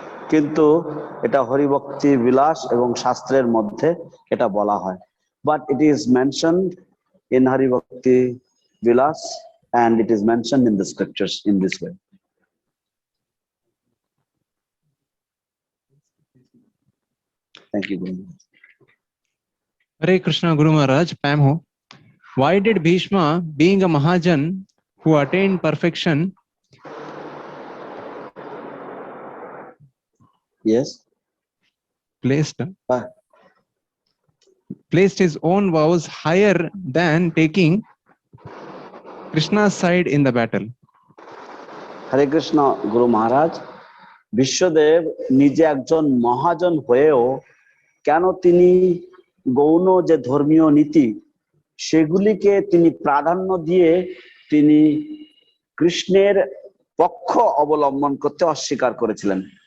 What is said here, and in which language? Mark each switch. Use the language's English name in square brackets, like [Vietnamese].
[Bangla] কিন্তু এটা হরিভক্তি বিলাস এবং শাস্ত্রের মধ্যে এটা বলা হয়। [English] But it is mentioned in Haribhakti Vilas and it is mentioned in the scriptures in this way. Thank you, Guru. Hare Krishna, Guru Maharaj, Pam ho. Why did Bhishma, being a Mahajan who attained perfection, Yes. placed his own vows higher than taking Krishna's side in the battle? Hare Krishna, Guru Maharaj. [Bangla] Biswadeb নিজে একজন মহাজন হয়েও কেন তিনি গৌণ যে ধর্মীয় নীতি সেগুলিকে তিনি প্রাধান্য দিয়ে তিনি কৃষ্ণের পক্ষ অবলম্বন করতে অস্বীকার করেছিলেন?